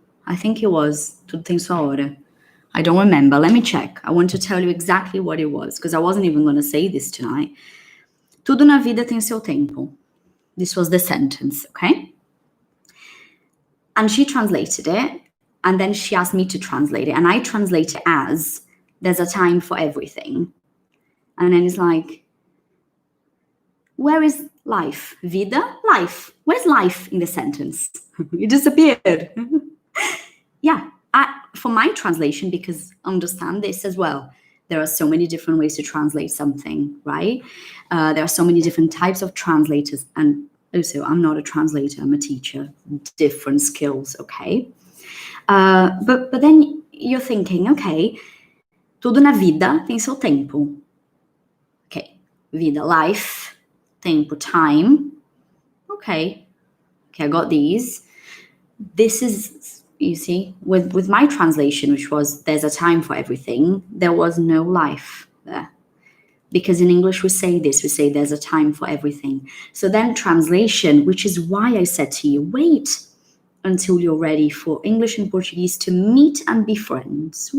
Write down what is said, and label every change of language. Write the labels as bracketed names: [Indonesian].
[English] I think it was [Portuguese] tudo tem sua hora. [English] I don't remember. Let me check. I want to tell you exactly what it was, because I wasn't even going to say this tonight. [Portuguese] Tudo na vida tem seu tempo. [English] This was the sentence, okay? And she translated it, and then she asked me to translate it, and I translate it as, there's a time for everything. And then it's like, where is life? Vida? Life. Where's life in the sentence? It disappeared. Yeah. For my translation, because understand this as well, there are so many different ways to translate something, right? There are so many different types of translators. And also, I'm not a translator, I'm a teacher. Different skills, okay? But then you're thinking, okay, [Portuguese] tudo na vida tem seu tempo. [English] Okay, vida, life, tempo, time. Okay, I got these. This is... You see, with my translation, which was there's a time for everything, there was no life there. Because in English we say there's a time for everything. So then translation, which is why I said to you, wait until you're ready for English and Portuguese to meet and be friends.